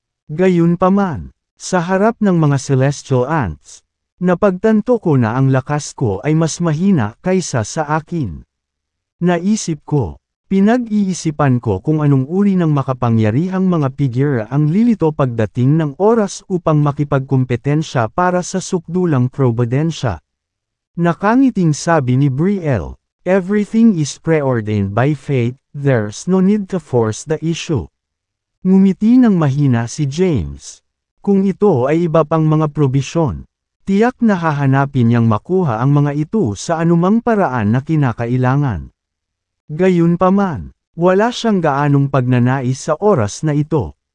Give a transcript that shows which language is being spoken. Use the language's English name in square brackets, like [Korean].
[Filipino] Gayunpaman, sa harap ng mga celestial ants, napagtanto ko na ang lakas ko ay mas mahina kaysa sa akin. Naisip ko, pinag-iisipan ko kung anong uri ng makapangyarihang mga figure ang lilito pagdating ng oras upang makipagkumpetensya para sa sukdulang probidensya. Nakangiting sabi ni [English] Brielle, "Everything is preordained by fate, there's no need to force the issue." [Filipino] Ngumiti ng mahina si James. Kung ito ay iba pang mga probisyon, tiyak na hahanapin niyang makuha ang mga ito sa anumang paraan na kinakailangan. Gayunpaman, wala siyang gaanong pagnanais sa oras na ito.